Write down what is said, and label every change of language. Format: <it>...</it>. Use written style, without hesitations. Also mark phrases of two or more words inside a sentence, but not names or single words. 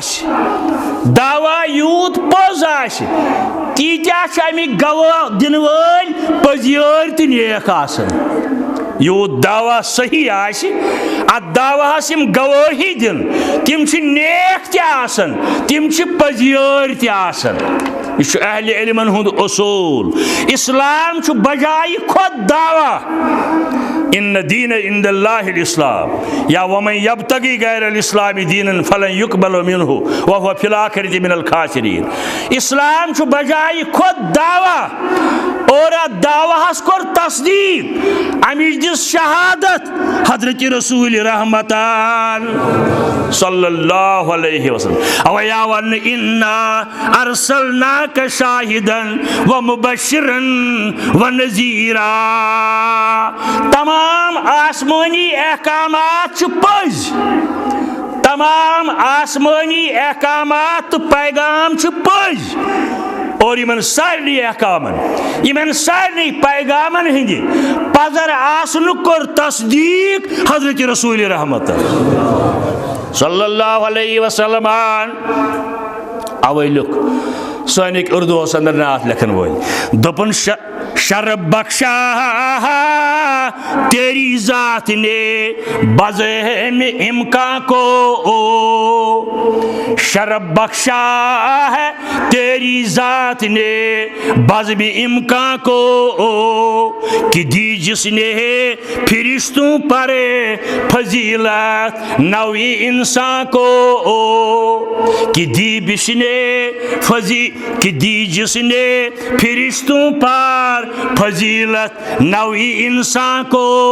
<ks>آسہِ تیٖتیاہ چھِ امیِکۍ گواہ دِنہٕ وٲلۍ پٔزیٲرۍ تہٕ نیک آسان یوٗت دعوا صحیح آسہِ اتھ دعواہس یِم گوٲہی دِن تِم چھِ نیک تہِ آسان تِم چھِ پٔزیٲرۍ تہِ آسان یہ چھُ اہلِ علمن ہُنٛد اصوٗل اسلام چھُ بجایہِ خود دعوا</ks> <ar>ان دین عند اللہ الاسلام یا ومن یبتغی غیر الاسلام دینا فلن یقبل منہ وهو فی الآخرۃ من الخاسرین</ar> <ks>اسلام چھُ بجائے خود دعوا اور اتھ دعواہس کوٚر تصدیق امِچ دِژ شہادت حضرت رسول رحمتان</ks> <ar>صلی اللہ علیہ وسلم</ar> <ks>اوے یا ون</ks> <ar>انا ارسلناک شاہدا ومبشرا ونذیرا</ar> <ks>تمام آسمانی احکامات چھِ پٔزۍ تمام آسمانی احکامات تہٕ پیغام چھِ پٔزۍ اور یمن سارنٕے احکامن یمن سارنٕے پیغامن ہٕنٛدِ پزر آسنُک کوٚر تصدیق حضرت رسول رحمت</ks> <ar>صلی اللہ علیہ وسلم</ar> <ks>اوے لیوٚکھ سٲنِکۍ اردوٗہس اندر نعت لیکھن وٲلۍ دوٚپُن</ks> <ur>شرب بخشا تیری ذات نے بزم امکان کو شرب بخشا ہے تیری ذات نے بزم امکان کو کہ دی جس نے فرشتوں پر فضیلت نوی انسان کو کہ دی جس نے فرشتوں پر پر فضیلت نوعی انسان کو</ur>